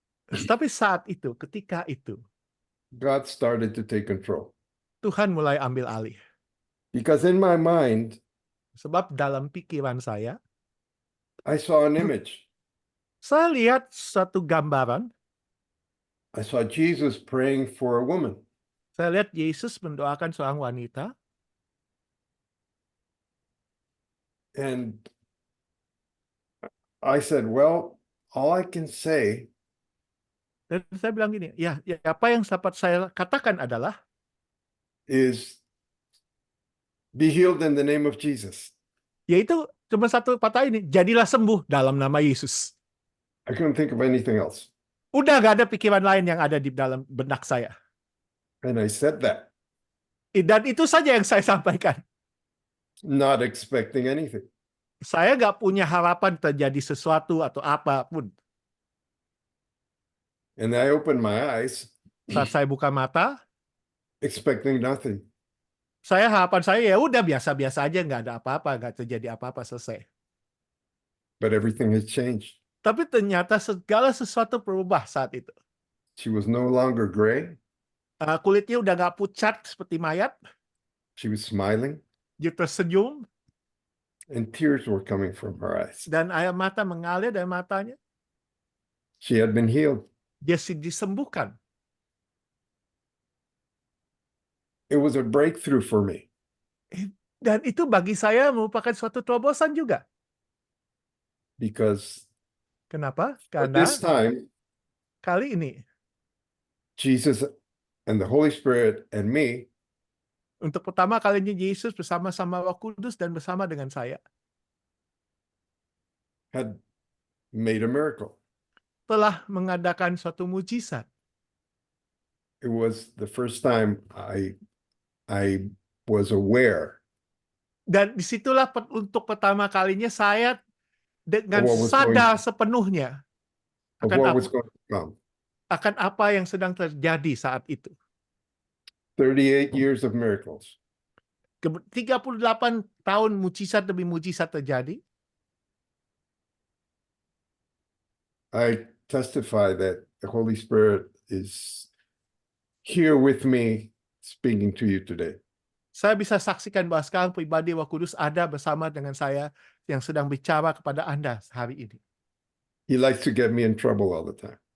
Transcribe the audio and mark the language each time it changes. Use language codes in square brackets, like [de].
[id] Tapi saat itu, ketika itu, [en] God started to take control. [id] Tuhan mulai ambil alih. [en] Because in my mind, [id] Sebab dalam pikiran saya [en] I saw an image. [id] saya lihat satu gambaran. [en] I saw Jesus praying for a woman. [id] Saya lihat Yesus mendoakan seorang wanita. [en] And I said, well, all I can say [id] Dan saya bilang gini, ya apa yang dapat saya katakan adalah, [en] is be healed in the name of Jesus. [id] yaitu cuma satu kata ini, jadilah sembuh dalam nama Yesus. [en] I couldn't think of anything else. [id] Udah gak ada pikiran lain yang ada di dalam benak saya. [en] And I said that, [id] Dan itu saja yang saya sampaikan. [en] not expecting anything. [id] Saya gak punya harapan terjadi sesuatu atau apapun. [en] And I opened my eyes, [id] Saat saya buka mata, [en] expecting nothing. [id] harapan saya ya udah biasa-biasa aja, nggak ada apa-apa, nggak terjadi apa-apa, selesai. [en] But everything has changed. [id] Tapi ternyata segala sesuatu berubah saat itu. [en] She was no longer gray. [id] Kulitnya udah nggak pucat seperti mayat. [en] She was smiling. [id] Dia tersenyum [en] and tears were coming from her eyes. [id] dan air mata mengalir dari matanya. [en] She had been healed. [id] Dia disembuhkan. [en] It was a breakthrough for me [id] Dan itu bagi saya merupakan suatu terobosan juga. [en] because [id] Kenapa? [en] at [id] Karena [en] this time, [id] kali ini [en] Jesus and the Holy Spirit and me [id] untuk pertama kalinya Yesus bersama-sama Roh Kudus dan bersama dengan saya [en] had made a miracle. [id] telah mengadakan suatu mujizat. [en] It was the first time I was aware [id] Dan disitulah untuk pertama kalinya saya dengan [en] What was [id] sadar sepenuhnya [en] of [id] akan [en] what [id] apa, [en] was going to come. [id] akan apa yang sedang terjadi saat itu. [en] 38 years of miracles. [id] 38 tahun mujizat demi mujizat terjadi. [en] I testify that the Holy Spirit is here with me speaking to you today. [id] Saya bisa saksikan bahwa sekarang pribadi Roh Kudus ada bersama dengan saya yang sedang bicara kepada Anda hari ini. [en] He likes to get me in trouble all the time.